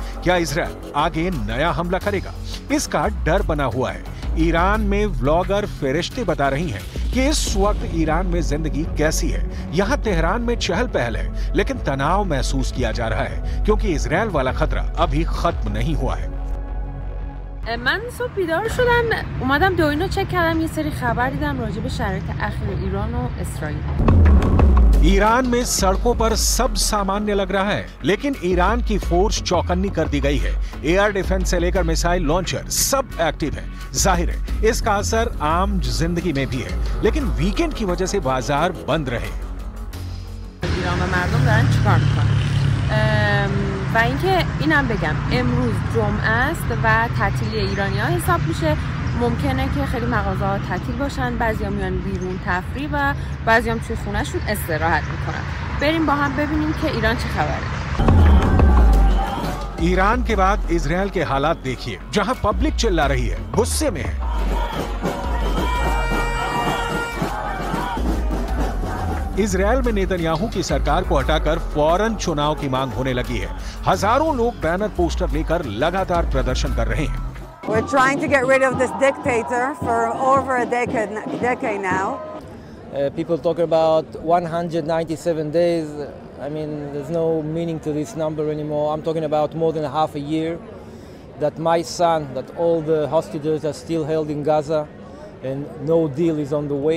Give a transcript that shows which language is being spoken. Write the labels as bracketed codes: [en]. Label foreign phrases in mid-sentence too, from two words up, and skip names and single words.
[hi] क्या इजरायल आगे नया हमला करेगा? इसका डर बना हुआ है। ईरान में व्लॉगर फरिश्ते बता रही हैं कि इस वक्त ईरान में जिंदगी कैसी है। यहाँ तेहरान में चहल पहल है, लेकिन तनाव महसूस किया जा रहा है क्योंकि इजरायल वाला खतरा अभी खत्म नहीं हुआ है। [fa] من صبح بیدار شدم اومدم دوینو چک کردم یه سری خبر دیدم راجع به شرایط اخیر ایران و اسرائیل। [hi] ईरान में सड़कों पर सब सामान्य लग रहा है, लेकिन ईरान की फोर्स चौकन्नी कर दी गई है। [en] air defense [hi] से लेकर [en] missile launcher [hi] सब एक्टिव है। जाहिर है इसका असर आम जिंदगी में भी है, लेकिन वीकेंड की वजह से बाजार बंद रहे। [fa] ایران و مردم دارن چیکار میکنن و اینکه اینم بگم امروز جمعه است و تعطیلی ایرانی‌ها حساب میشه. ممکنه که خیلی مغازه‌ها تعطیل باشن، بعضیا میان بیرون تفریح و بعضیا هم توی خونه‌شون استراحت میکنن. بریم با هم ببینیم که ایران چه خبره. [hi] ईरान के बाद इजरायल के हालात देखिए, जहां पब्लिक चिल्ला रही है, गुस्से में है। इजरायल में नेतन्याहू की सरकार को हटाकर फौरन चुनाव की मांग होने लगी है। हजारों लोग [en] banner poster [hi] लेकर लगातार प्रदर्शन कर रहे हैं। [en] We're trying to get rid of this dictator for over a decade now. People talk about 197 days. I mean, there's no meaning to this number anymore. I'm talking about more than half a year that my son, that all the hostages are still held in Gaza and no deal is on the way.